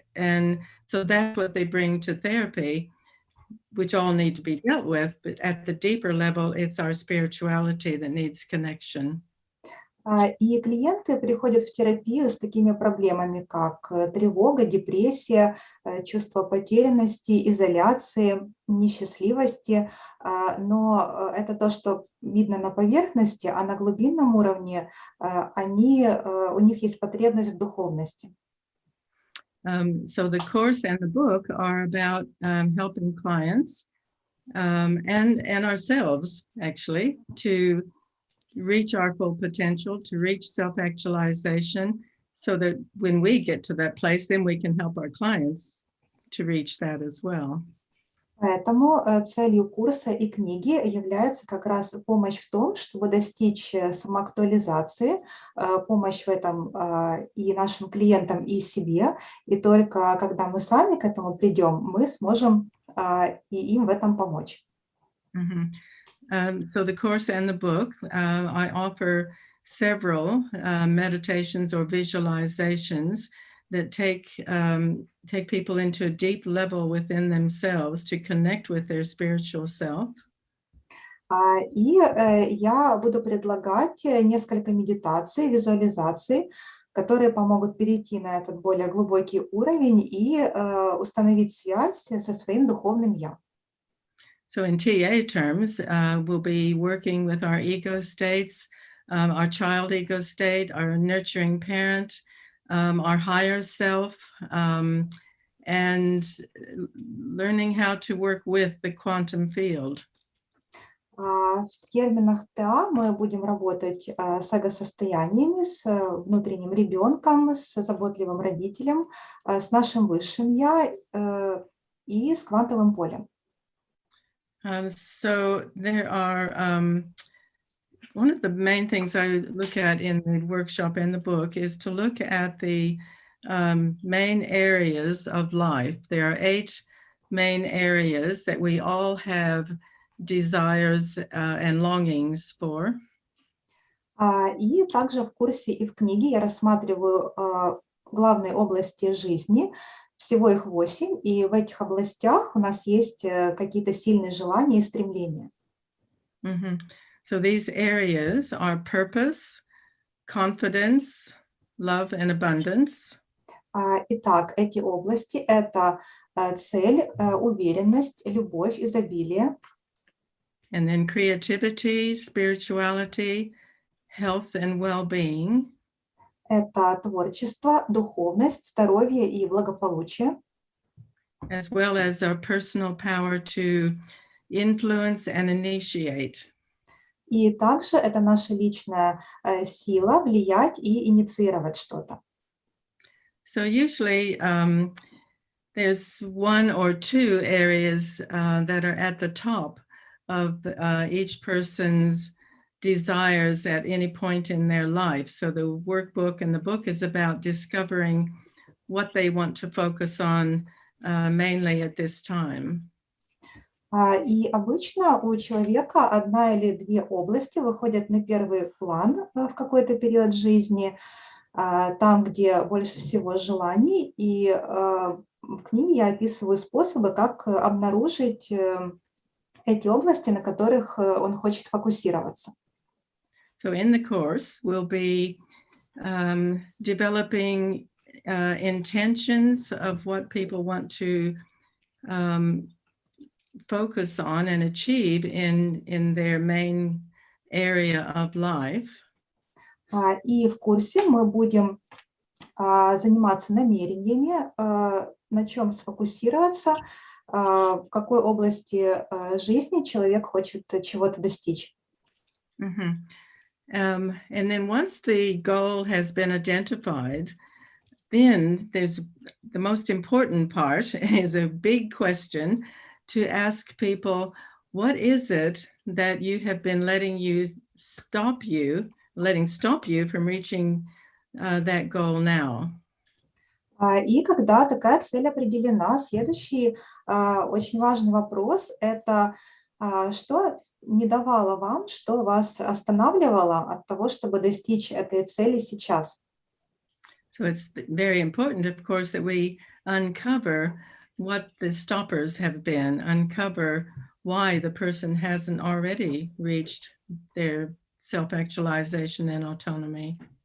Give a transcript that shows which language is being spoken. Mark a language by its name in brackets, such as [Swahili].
[English] And so that's what they bring to therapy, which all need to be dealt with. But at the deeper level, it's our spirituality that needs connection. [Russian] И клиенты приходят в терапию с такими проблемами, как тревога, депрессия, чувство потерянности, изоляции, несчастливости. Но это то, что видно на поверхности, а на глубинном уровне у них есть потребность в духовности. [English] So the course and the book are about helping clients and ourselves, actually, to reach our full potential, to reach self-actualization, so that when we get to that place, then we can help our clients to reach that as well. [Russian] Поэтому целью курса и книги является как раз помощь в том, чтобы достичь самоактуализации, помощь в этом и нашим клиентам, и себе. И только когда мы сами к этому придем, мы сможем и им в этом помочь. Mm-hmm. [English] So the course and the book, I offer several meditations or visualizations that take people into a deep level within themselves to connect with their spiritual self. [Russian] И я буду предлагать несколько медитаций, визуализаций, которые помогут перейти на этот более глубокий уровень и установить связь со своим духовным «я». [English] So in TA terms, we'll be working with our ego states, our child ego state, our nurturing parent, our higher self, and learning how to work with the quantum field. [Russian] В терминах ТА мы будем работать с эго-состояниями, с внутренним ребенком, с заботливым родителем, с нашим высшим «я» и с квантовым полем. [English] So there are, one of the main things I look at in the workshop and the book is to look at the main areas of life. There are 8 main areas that we all have desires and longings for. [Russian] И также в курсе и в книге я рассматриваю главные области жизни. Всего их 8, и в этих областях у нас есть какие-то сильные желания и стремления. Mm-hmm. [English] So these areas are purpose, confidence, love and abundance. [Russian] Итак, эти области — это цель, уверенность, любовь, изобилие. [English] And then creativity, spirituality, health and well-being. [Russian] Это творчество, духовность, здоровье и благополучие. [English] As well as our personal power to influence and initiate. [Russian] И также это наша личная сила влиять и инициировать что-то. [English] So usually there's 1 or 2 areas that are at the top of each person's desires at any point in their life. So the workbook and the book is about discovering what they want to focus on mainly at this time. [Russian] И обычно у человека 1 или 2 области выходят на первый план в какой-то период жизни, там, где больше всего желаний. И в книге я описываю способы, как обнаружить эти области, на которых он хочет фокусироваться. [English] So in the course, we'll be developing intentions of what people want to focus on and achieve in their main area of life. [Russian] И в курсе мы будем заниматься намерениями, на чем сфокусироваться, в какой области жизни человек хочет чего-то достичь. Mm-hmm. [English] And then once the goal has been identified, then there's the most important part is a big question to ask people, what is it that you have been letting stop you from reaching that goal now? [Russian] И когда такая цель определена, следующий очень важный вопрос – это что не давало вам, что вас останавливало от того, чтобы достичь этой цели сейчас? [English] So it's very important, of course, that we uncover what the stoppers have been, uncover why the person hasn't already reached their self-actualization and autonomy.